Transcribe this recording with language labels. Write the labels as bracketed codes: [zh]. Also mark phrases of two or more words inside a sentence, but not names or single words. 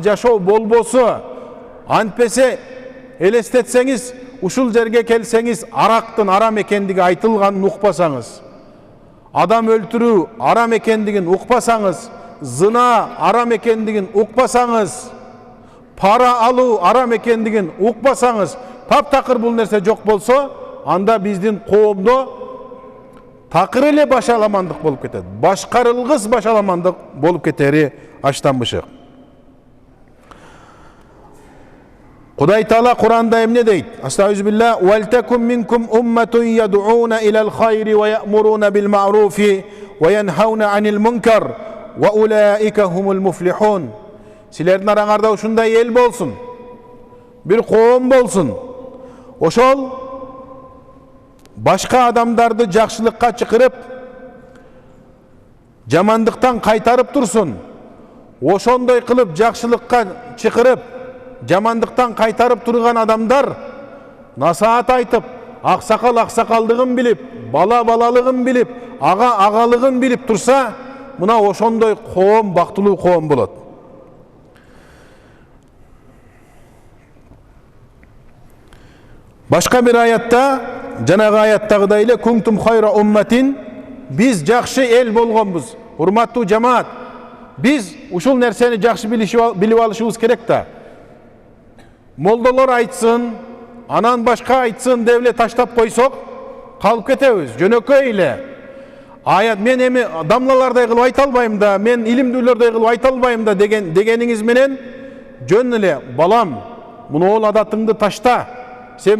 [ky] жашоо болбосо, антпесе элестетсеңиз, ушул жерге келсеңиз, арактын арам экендиги айтылганын укпасаңыз, адам өлтүрүү арам экендигин укпасаңыз, зына арам экендигин укпасаңыз, пара алуу арам экендигин укпасаңыз, таптакыр бул нерсе жок болсо, анда биздин коомдо такыр эле башаламандык болуп кетет. Башкарылгыс башаламандык болуп кетери аштан бышык. Кудай Таала Куранда эмне дейт? [ar] أستغفر الله، "ولتكن منكم أمة يدعون إلى الخير ويأمرون بالمعروف وينهون عن المنكر وأولئك هم المفلحون." [ky] Силердин араңарда ушундай эл болсун, бир коом болсун. Ошол башка адамдарды жакшылыкка чакырып, жамандыктан кайтарып турсун. Ошондой кылып жакшылыкка чакырып, жамандыктан кайтарып турган адамдар насаат айтып, аксакал аксакалдыгын билип, бала балалыгын билип, ага агалыгын билип турса, мына ошондой коом бактылуу коом болот. Башка бир аятта, жанагы аяттагыдай эле [ar] كنتم خير أمة, [ky] биз жакшы эл болгонбуз. Урматтуу жамаат, биз ушул нерсени жакшы билип алышыбыз керек да. Молдолор айтсын, анан башка айтсын деп эле таштап койсок, калып кетебиз, жөнөкөй эле. Аят мен эми дамлалардай кылып айта албайм да, мен илимдүүлөрдөй кылып айта албайм да дегениңиз менен жөн эле балам, муну ол адатыңды ташта.